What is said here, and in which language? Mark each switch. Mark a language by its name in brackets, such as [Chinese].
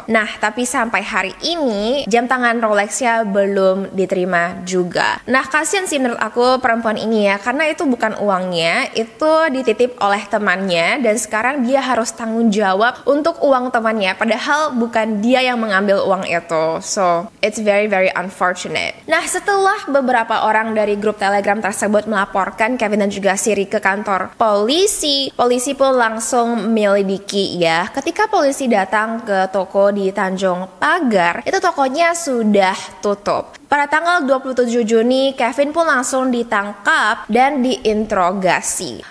[Indonesian] Nah, tapi sampai hari ini jam tangan Rolexnya belum diterima juga. Nah, kasihan sih menurut aku perempuan ini ya, karena itu bukan uangnya, itu dititip oleh temannya dan sekarang dia harus tanggung jawab untuk uang temannya, padahal bukan dia yang mengambil uang itu. [English] So, it's very unfortunate. [Indonesian] Nah, setelah beberapa orang dari grup Telegram tersebut melaporkan Kevin dan juga Siri ke kantor polisi, polisi pun langsung menyelidiki ya. Ketika polisi datang ke toko di Tanjung Pagar, itu tokonya sudah tutup. Pada tanggal 27 Juni, Kevin pun langsung ditangkap dan diinterogasi.